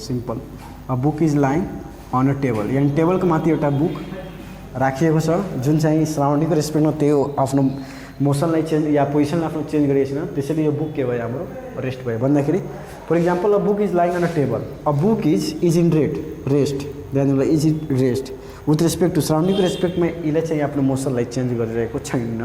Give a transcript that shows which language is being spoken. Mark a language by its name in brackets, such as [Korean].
[Nepali] Simple, [English] a book is lying on a table, [Nepali] यानि टेबलको माथि एउटा बुक राखिएको छ जुन चाहिँ सराउन्डिङको रेस्पेक्टमा त्यो आफ्नो मोसनलाई चेन्ज या पोजिसनलाई आफ्नो चेन्ज गरिएको छैन। त्यसैले यो बुक के भयो, हाम्रो रेस्ट भयो भन्दाखेरि। [English] For example, a book is lying on a table, a book is in rest. [Nepali] ध्यान दिनु होला, [English] is in rest with respect to [Nepali] सराउन्डिङको रेस्पेक्टमा यसले चाहिँ आफ्नो मोसनलाई चेन्ज गरिरहेको छैन।